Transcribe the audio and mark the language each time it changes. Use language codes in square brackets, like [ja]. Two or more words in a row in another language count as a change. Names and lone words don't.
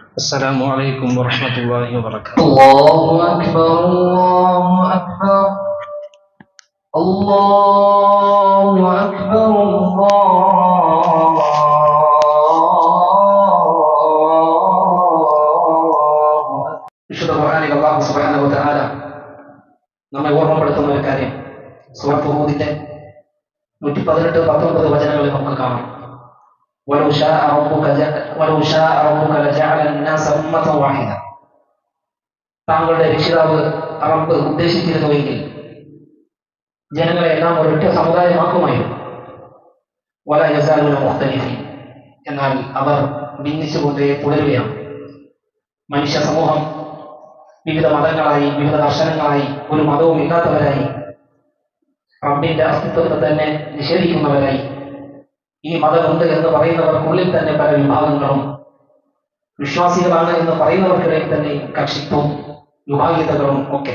[ar] السلام عليكم ورحمة الله وبركاته. الله أكبر الله أكبر الله أكبر [ml] വിശുദ്ധ ഖുർആനിൽ [ar] الله سبحانه وتعالى [ml] നമ്മെ ഓർമ്മപ്പെടുത്തുന്ന ഒരു കാര്യം സൂറത്ത് ഹൂദിന്റെ 118-19 വചനങ്ങളിൽ നമുക്ക് കാണാം. [ar] ولو شاء ربك لجعل الناس أمة واحدة. [ml] താങ്കളുടെ രക്ഷിതാവ് റബ്ബ് ഉദ്ദേശിച്ചിരുന്നുവെങ്കിൽ ജനങ്ങളെ എല്ലാം ഒരൊറ്റ സമുദായമാക്കുമായിരുന്നു. [ar] ولا يزالون مختلفين. [ml] എന്നാൽ അവർ ഭിന്നിച്ചുകൊണ്ടേ തുടരുകയാണ്. മനുഷ്യ സമൂഹം വിവിധ മതങ്ങളായി, വിവിധ ദർശനങ്ങളായി, ഒരു മതവും ഇല്ലാത്തവരായി, റബ്ബിന്റെ അസ്തിത്വത്തെ തന്നെ നിഷേധിക്കുന്നവരായി, ഈ മതമുണ്ട് എന്ന് പറയുന്നവർക്കുള്ളിൽ തന്നെ പല വിഭാഗങ്ങളും, വിശ്വാസികളാണ് എന്ന് പറയുന്നവർക്കിടയിൽ തന്നെ കക്ഷിത്വവും വിഭാഗീയതകളും ഒക്കെ.